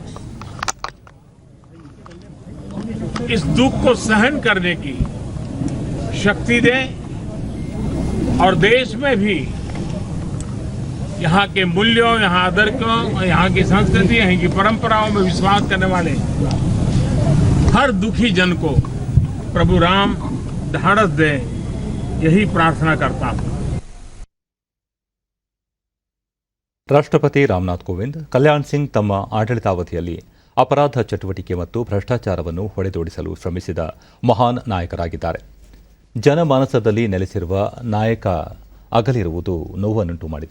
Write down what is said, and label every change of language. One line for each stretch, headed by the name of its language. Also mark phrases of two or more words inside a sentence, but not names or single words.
Hindi: इस दुख को सहन करने की शक्ति दे और देश में भी यहाँ के मूल्यों, यहाँ आदर्शों, यहाँ की संस्कृति, यहाँ की परंपराओं में विश्वास करने वाले हर दुखी जन को प्रभु राम ढाढ़स दे, यही प्रार्थना करता हूं.
Kannada: ರಾಷ್ಟ್ರಪತಿ ರಾಮನಾಥ್ ಕೋವಿಂದ್ ಕಲ್ಯಾಣ್ ಸಿಂಗ್ ತಮ್ಮ ಆಡಳಿತಾವಧಿಯಲ್ಲಿ ಅಪರಾಧ ಚಟುವಟಿಕೆ ಮತ್ತು ಭ್ರಷ್ಟಾಚಾರವನ್ನು ಹೊಡೆದೋಡಿಸಲು ಶ್ರಮಿಸಿದ ಮಹಾನ್ ನಾಯಕರಾಗಿದ್ದಾರೆ. ಜನಮಾನಸದಲ್ಲಿ ನೆಲೆಸಿರುವ ನಾಯಕ ಅಗಲಿರುವುದು ನೋವನ್ನುಂಟು ಮಾಡಿದೆ.